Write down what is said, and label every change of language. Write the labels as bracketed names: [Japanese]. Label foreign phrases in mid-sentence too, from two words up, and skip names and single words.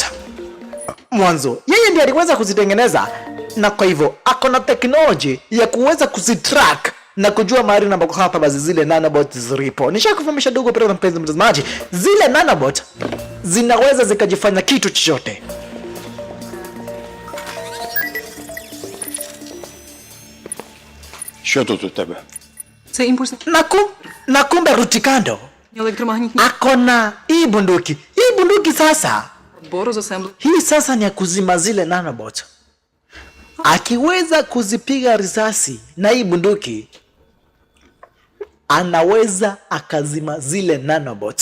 [Swahili] Mwanzo yeye ndiye aliweza kuzitengeneza, na kwa hivyo ako na technology ya kuweza kuzitrack na kujua mahali na ambako hapa basi zile nanobot zilipo. Nishakufahamisha dogo pale mpenzi mtazamaji, zile nanobot zinaweza zikajifanya kitu chochote. [Ukrainian] Що тут у тебе? Це імпульсний [Swahili] Na kumbe Rutikando [Ukrainian] електромагнітний [Swahili] akona hii bunduki sasa. [Ukrainian] борозасемблер. [Swahili] Hii sasa ni ya kuzima zile nanobot. Akiweza kuzipiga risasi na hii bunduki, anaweza akazima zile nanobot.